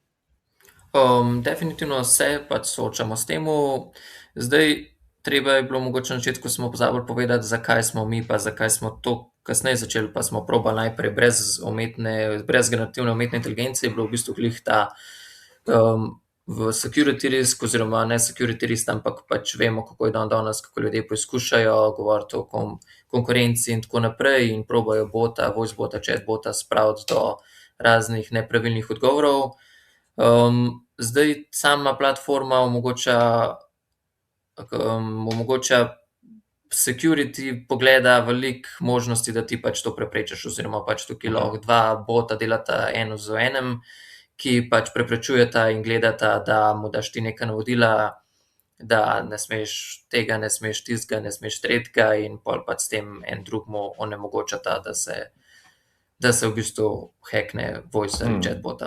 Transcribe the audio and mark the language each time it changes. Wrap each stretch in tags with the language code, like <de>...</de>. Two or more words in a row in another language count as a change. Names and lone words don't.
<sl>Definitivno se pač soočamo s tem. Zdaj, treba je bilo mogoče na začetku smo pozabili povedati, zakaj smo mi, pa zakaj smo to kasneje začeli, pa smo probali najprej brez generativne umetne inteligence, je bilo v bistvu glih ta v</sl> <en>security risk</en> <sl>oziroma ne</sl> <en>security risk,</en> <sl>ampak pač vemo, kako je danes, kako ljudje poizkušajo govoriti o konkurenci in tako naprej in probajo voicebota, chatbota spraviti do raznih nepravilnih odgovorov. Zdaj sama platforma omogoča security pogleda veliko možnosti, da ti pač to preprečiš oziroma pač tukaj lahko dva bota delata eno z enem, ki pač preprečujeta in gledata, da mu daš ti neka navodila, da ne smeš tega, ne smeš tistega, ne smeš tretjega in pol pač s tem en drugmu onemogočata, da se v bistvu hackne voice ali chatbota.</sl>